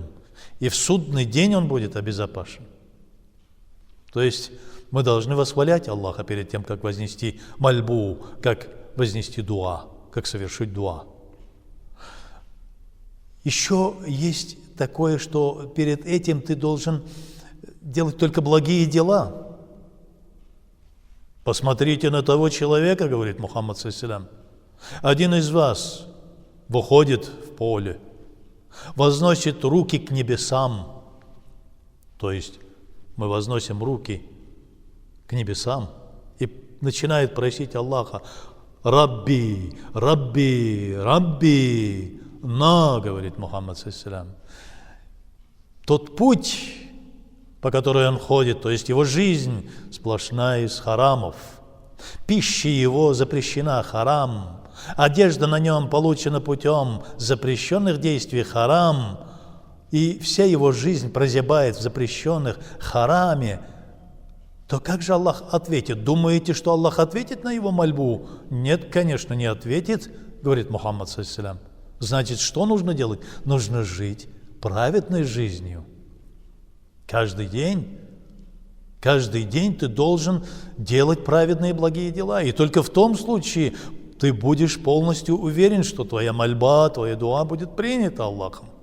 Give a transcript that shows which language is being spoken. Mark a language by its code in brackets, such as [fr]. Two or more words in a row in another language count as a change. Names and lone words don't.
[ru] И в судный день он будет обезопасен. То есть мы должны восхвалять Аллаха перед тем, как вознести мольбу, как вознести дуа, как совершить дуа. Еще есть такое, что перед этим ты должен делать только благие дела. Посмотрите на того человека, говорит Мухаммад [ar] صلى الله عليه وسلم. [ru] Один из вас выходит в поле, возносит руки к небесам. То есть мы возносим руки к небесам и начинает просить Аллаха: [ar] «ربي، ربي، ربي». [ru] Но, говорит Мухаммад [ar] صلى الله عليه وسلم, [ru] тот путь, по которой он ходит, то есть его жизнь сплошная из харамов, пища его запрещена, харам, одежда на нем получена путем запрещенных действий, харам, и вся его жизнь прозябает в запрещенных хараме, то как же Аллах ответит? Думаете, что Аллах ответит на его мольбу? Нет, конечно, не ответит, говорит Мухаммад [ar] صلى الله عليه وسلم. [ru] Значит, что нужно делать? Нужно жить праведной жизнью. Каждый день ты должен делать праведные благие дела. И только в том случае ты будешь полностью уверен, что твоя мольба, твоя дуа будет принята Аллахом.